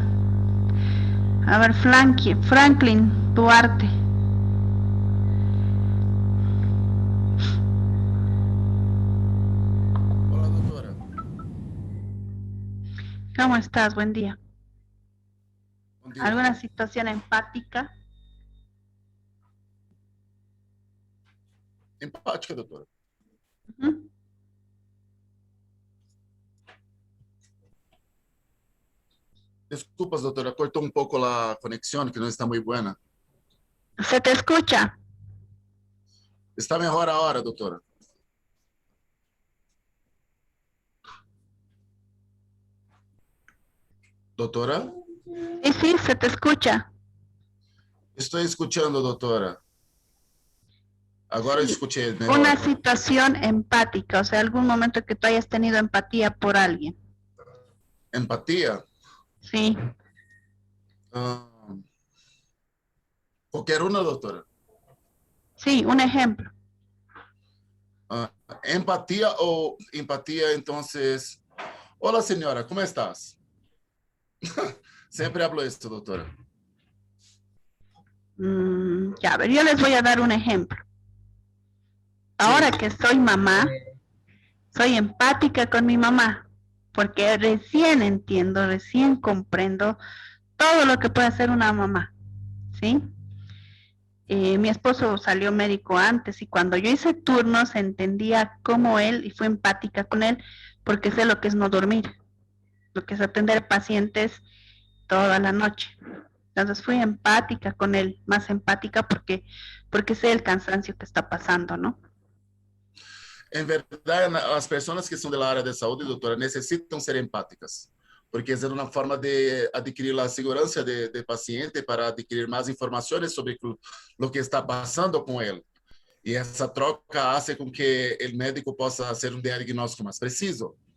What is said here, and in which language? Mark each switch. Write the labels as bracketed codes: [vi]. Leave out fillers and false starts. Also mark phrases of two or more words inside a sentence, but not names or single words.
[es] A ver, Franklin Duarte. Hola, doctora. ¿Cómo estás? Buen día. Buen día. ¿Alguna situación empática? [pt] Empática, doutora. Ujú. Desculpas, doutora, cortou um pouco a conexão, que não está muito boa. [es] ¿Se te escucha? [pt] Está melhor agora, doutora. Doutora? [es] Sí, sí, se te escucha. [pt] Estou escutando, doutora. Agora [es] Sí. [pt] escutei melhor. [es] Una situación empática, o sea, algún momento que tú hayas tenido empatía por alguien. [pt] Empatia? [es] Sí. [pt] Qualquer uma, doutora? [es] Sí, un ejemplo. [pt] Empatia ou empatia, então... Olá, senhora, como estás? Sempre hablo isso, doutora. [es] Ya, a ver, yo les voy a dar un ejemplo. Ahora que soy mamá, soy empática con mi mamá, porque recién entiendo, recién comprendo todo lo que puede hacer una mamá, ¿sí? Mi esposo salió médico antes y cuando yo hice turnos entendía cómo él, y fue empática con él, porque sé lo que es no dormir, lo que es atender pacientes toda la noche. Entonces fui empática con él, más empática porque sé el cansancio que está pasando, ¿no? [pt] Em verdade, as pessoas que são da área de saúde, doutora, necessitam ser empáticas, porque é uma forma de adquirir a segurança de paciente para adquirir mais informações sobre o que está passando com ele. E essa troca faz com que o médico possa fazer um diagnóstico mais preciso.